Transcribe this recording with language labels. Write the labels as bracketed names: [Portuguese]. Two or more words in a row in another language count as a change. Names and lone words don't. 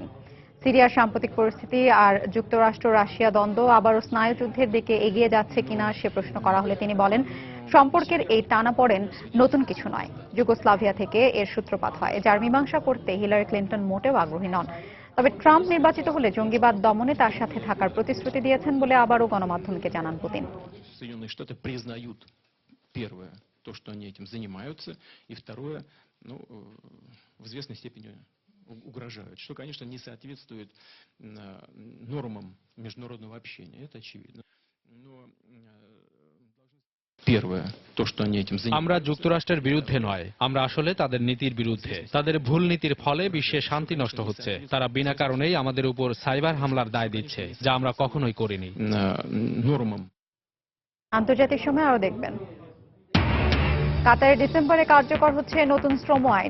[Bangla] সিরিয়ার সাম্প্রতিক পরিস্থিতি আর যুক্তরাষ্ট্র রাশিয়া দ্বন্দ্ব আবারও স্নায়ুযুদ্ধের দিকে এগিয়ে যাচ্ছে কিনা সে প্রশ্ন করা হলে তিনি বলেন, সম্পর্কের এই টানাপোড়েন নতুন কিছু নয়। যুগোস্লাভিয়া থেকে এর সূত্রপাত হয়, যার মীমাংসা করতে হিলারি ক্লিন্টন মোটেও আগ্রহী নন। তবে ট্রাম্প নির্বাচিত হলে জঙ্গিবাদ দমনে তার সাথে থাকার প্রতিশ্রুতি দিয়েছেন বলে আবারও গণমাধ্যমকে জানান পুতিন। [Russian] то, что они этим занимаются, и второе, в известной степени угрожают, что, конечно, не соответствует нормам международного общения, это очевидно. Но первое, то, что они этим занимаются. [Bangla] আমরা যুক্তরাষ্ট্রের বিরুদ্ধে নয়, আমরা আসলে তাদের নীতির বিরুদ্ধে। তাদের ভুল নীতির ফলে বিশ্বে শান্তি নষ্ট হচ্ছে। তারা বিনা কারণেই আমাদের উপর সাইবার হামলার দায় দিচ্ছে, যা আমরা কখনোই করিনি। নরমাম। আন্তর্জাতিক সময় আরো দেখবেন, কাতারে ডিসেম্বরে কার্যকর হচ্ছে নতুন শ্রম আইন।